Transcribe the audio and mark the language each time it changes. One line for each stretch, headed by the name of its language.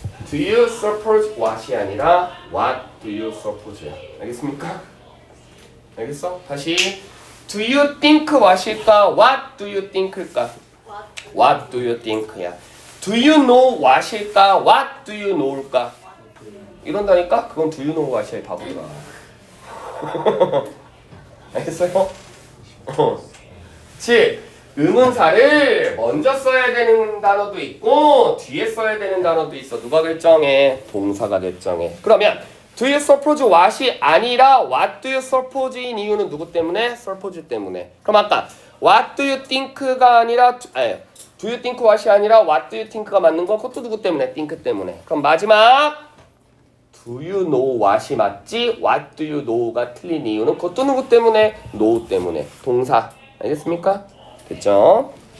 English: Do you suppose what이
Korean: 아니라
English: what do you suppose야.
Korean: 알겠습니까? 알겠어? 다시
English: Do you think what일까? What do you think일까? What do you think야. Do you know what일까? What do you know일까?
Korean: 이런다니까? 그건
English: do you know what이야,
Korean: 이 바보들아. 알겠어요? 즉 의문사를 먼저 써야 되는 단어도 있고 뒤에 써야 되는 단어도 있어. 누가 결정해? 동사가 결정해. 그러면
English: Do you suppose what
Korean: 이 아니라
English: What do you suppose
Korean: 인 이유는 누구 때문에? suppose 때문에. 그럼 아까
English: What do you think
Korean: 가 아니라
English: Do you think what
Korean: 이 아니라 What do you think가 맞는 건 그것도 누구 때문에? think 때문에. 그럼 마지막
English: Do you know what이
Korean: 맞지?
English: What do you know
Korean: 가 틀린 이유는 그것도 누구 때문에? know 때문에. 동사. 알겠습니까? 됐죠?